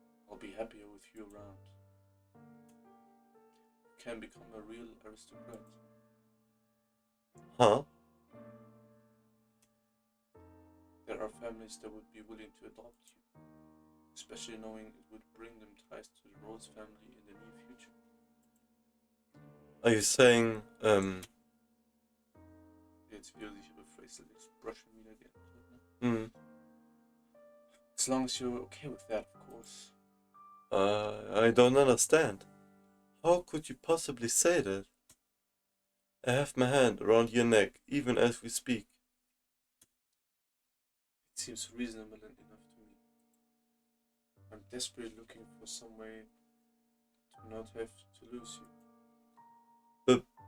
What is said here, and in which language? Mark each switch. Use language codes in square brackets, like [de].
[en] I'll be happier with you around. You can become a real aristocrat. Huh? There are families that would be willing to adopt you, especially knowing it would bring them ties to the Rhodes family in the near future. Are you saying, [de] Jetzt wieder sich über facial expression wieder geändert, ne? [en] As long as you're okay with that, of course. I don't understand. How could you possibly say that? I have my hand around your neck, even as we speak. It seems reasonable enough to me. I'm desperately looking for some way to not have to lose you.